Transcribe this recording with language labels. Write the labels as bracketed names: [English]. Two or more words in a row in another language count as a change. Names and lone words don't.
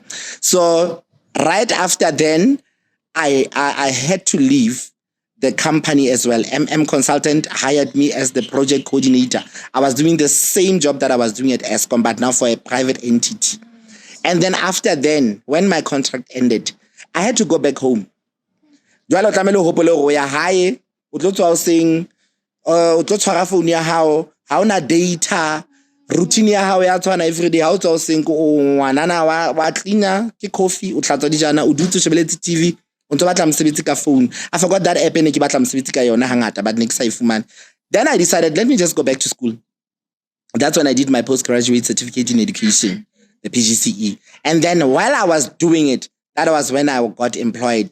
[English] So right after then, I had to leave the company as well. MM Consultant hired me as the project coordinator. I was doing the same job that I was doing at Eskom, but now for a private entity. And then after then, when my contract ended, I had to go back home. [Southern Sotho] Jwale o tlamehile o hopole go ya hae, o tlo tswa o seng o tlo tshwara phone ya hao, ha ona data, routine ya hao ya tshwana [English] every day, [Southern Sotho] ha o tswa o seng ko ngwanana wa cleaner ke coffee, o tlatsa dijana, o dutse o shebeletse TV. [English] Phone. I forgot that app and but next I Then I decided, let me just go back to school. That's when I did my postgraduate certificate in education, the PGCE. And then while I was doing it, that was when I got employed.